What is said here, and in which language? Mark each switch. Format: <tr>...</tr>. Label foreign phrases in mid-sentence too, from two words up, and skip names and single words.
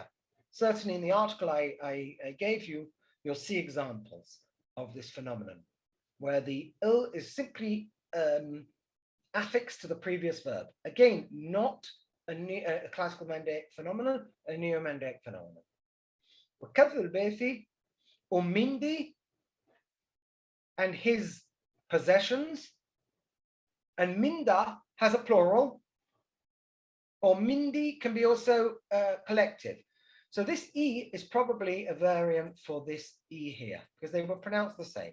<en>Certainly in the article I gave you, you'll see examples of this phenomenon, where the il is simply affixed to the previous verb. Again, not a classical Mandaic phenomenon, a neo-Mandaic phenomenon.</en> <mid>وكذل البيثي ومندي</mid> <en>and his possessions, and minda has a plural, or mindi can be also collective. So this E is probably a variant for this E here, because they were pronounced the same.</en>